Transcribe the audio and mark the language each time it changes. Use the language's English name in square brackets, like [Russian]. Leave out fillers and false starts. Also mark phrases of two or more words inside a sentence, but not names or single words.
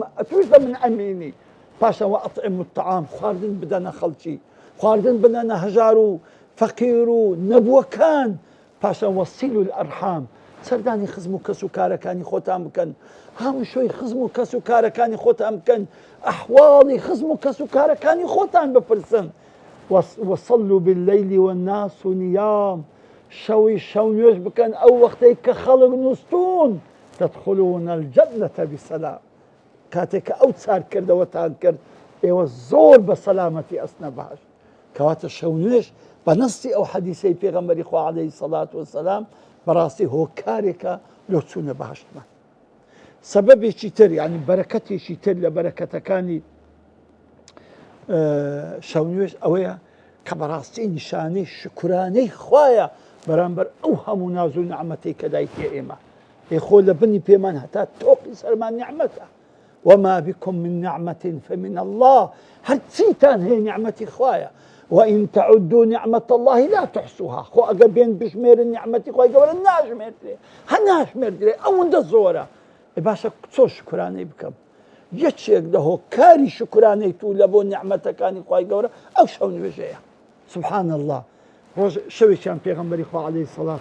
[Central Kurdish] ئەتوش لە من ئەمینی پاشان [Arabic] وەئەطعموا الطعام [Central Kurdish] خواردن بدەنە خەڵکی خواردن بدەنە هەژار و فەقیر و نەبووەکان پاشان [Arabic] وەصلوا الأرحام [Central Kurdish] سەردانی خزم و کەس و کارەکانی خۆتان بکەن هەموو شوی خزم و کەس و کارەکانی خۆتان بکەن ئەحواڵی خزم و کەس و کارەکانی خۆتان بپرسن [Arabic] وصلوا بالليل والناس نيام [Central Kurdish] شەو نوێژ بکەن ئەو وەختەی کە خەڵک نووستون [Arabic] تدخلون الجنة بسلام [Central Kurdish] کاتێک کە ئەو چارکردەوەتان کرد ئێوە زۆر بە سەلامەتی ئەچنە بەهەشت کەواتە شەو نوێژ بە نەستی ئەو حەدیسەی پێغەمبەری خوا [Arabic] عەلەیهی سەڵات وەسەلام [Central Kurdish] بەڕاستی هۆکارێکە لۆ چوونە بەهەشتمان سەبەبێکی تر یعنی بەرەکەتێکی تر لە بەرەکەتەکانی شەو نوێژ ئەوەیە کە بەڕاستی نیشانەی شکرانەی خوایە بەرامبەر ئەو هەموو ناز و نعمەتەی کە دایتێ ئێمە خۆ لە بنی پێمان هەتا تۆقی سەرمان نعمەتە [Arabic] وما بكم من نعمة فمن الله [Central Kurdish] هەرچیتان هەیە نعمەتی خوایە [Arabic] وإن تعدوا نعمة الله لا تحصوها [Central Kurdish] خۆ ئەگەر بێن بژمێرن نعمەتی خوای گەورە ناژمێردرێ هەر ناژمێردرێ ئەوەندە زۆرە باشە چۆ شکرانەی بکەم یەکێک لە هۆکاری شکرانەی تو لە بۆ نعمەتەکانی خوای گەورە ئەو شەو نوێژەیە [Arabic] سبحان الله [Central Kurdish] ڕۆژ شەوێکیان پێغەمبەری خوا [Arabic] عەلەیهی سەڵات